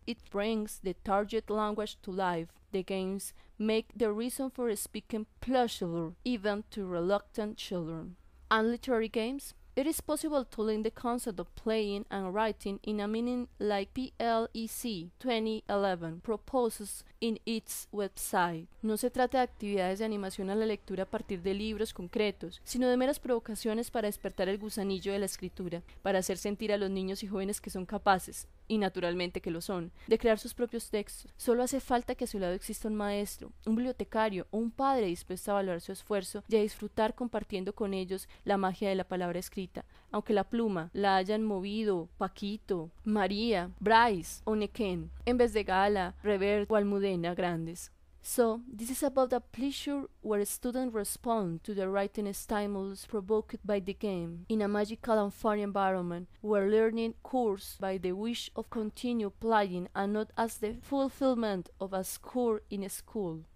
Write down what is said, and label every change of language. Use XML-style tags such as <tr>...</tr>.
<en>It brings the target language to life. The games make the reason for speaking pleasurable even to reluctant children. And literary games? It is possible to link the concept of playing and writing in a meaning like PLEC 2011 proposes in its website.</en> <es>No se trata de actividades de animación a la lectura a partir de libros concretos, sino de meras provocaciones para despertar el gusanillo de la escritura, para hacer sentir a los niños y jóvenes que son capaces, y naturalmente que lo son, de crear sus propios textos. Solo hace falta que a su lado exista un maestro, un bibliotecario o un padre dispuesto a valorar su esfuerzo y a disfrutar compartiendo con ellos la magia de la palabra escrita, aunque la pluma la hayan movido Paquito, María, Bryce o Nequén, en vez de Gala, Revert o Almudena Grandes.</es> <en>So, this is about a pleasure where students respond to the writing stimulus provoked by the game, in a magical and fun environment, where learning occurs by the wish of continue playing and not as the fulfillment of a score in a school.</en>